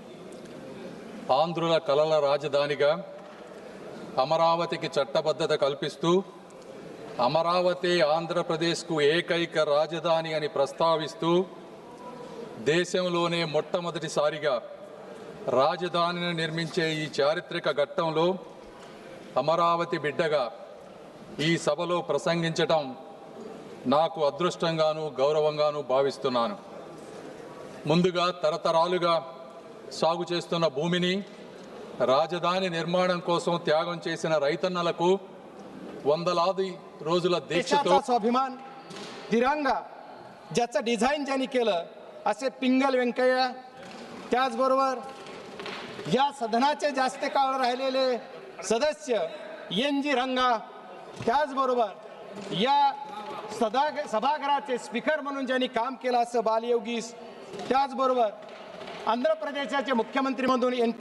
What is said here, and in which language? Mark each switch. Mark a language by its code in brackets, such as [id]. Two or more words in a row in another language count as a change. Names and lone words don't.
[te] ఆంధ్రుల కలల రాజధానిగా అమరావతికి చట్టబద్ధత కల్పిస్తూ అమరావతి ఆంధ్రప్రదేశ్కు ఏకైక రాజధాని అని ప్రస్తావిస్తూ దేశంలోనే మొట్టమొదటిసారిగా రాజధానిని నిర్మించే ఈ చారిత్రక ఘట్టంలో అమరావతి బిడ్డగా ఈ సభలో ప్రసంగించటం నాకు అదృష్టంగాను గౌరవంగాను భావిస్తున్నాను. ముందుగా తరతరాలుగా సాగు చేస్తున్న భూమిని రాజధాని నిర్మాణం కోసం త్యాగం చేసిన రైతన్నలకు వందలాది రోజుల దీక్షతో [mr] स्वाभिमान तिरंगा ज्याचं डिझाईन ज्यांनी केलं असे पिंगल व्यंकय्या, त्याचबरोबर या सदनाचे जास्त काळ राहिलेले सदस्य एन.जी. रंगा, त्याचबरोबर या सभागृहाचे स्पीकर म्हणून ज्यांनी काम केलं असं बालयोगीस, त्याचबरोबर आंध्र प्रदेशाचे मुख्यमंत्री म्हणून एन.टी.